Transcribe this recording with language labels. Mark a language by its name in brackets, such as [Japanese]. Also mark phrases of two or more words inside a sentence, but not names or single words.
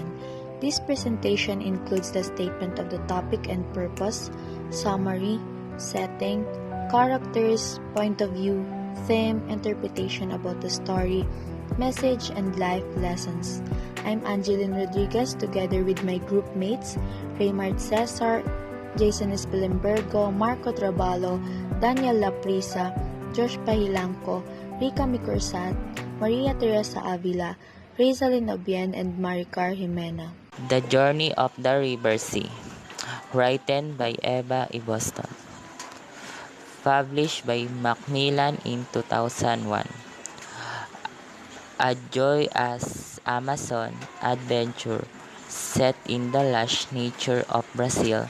[English] This presentation includes the statement of the topic and purpose, summary, setting, characters, point of view, theme, interpretation about the story, message, and life lessons. I'm Angeline Rodriguez together with my group mates, Raymart Cesar, Jason Espilimbergo, Marco Trabalo, Daniel Laprisa, Josh Pahilangco, Rica Micursat, Maria Teresa Avila, Rizalyn Obien, and Maricar Jimena. The Journey of the River Sea, written by Eva Ibbotson, published by Macmillan in 2001. A joyous Amazon adventure set in the lush nature of Brazil.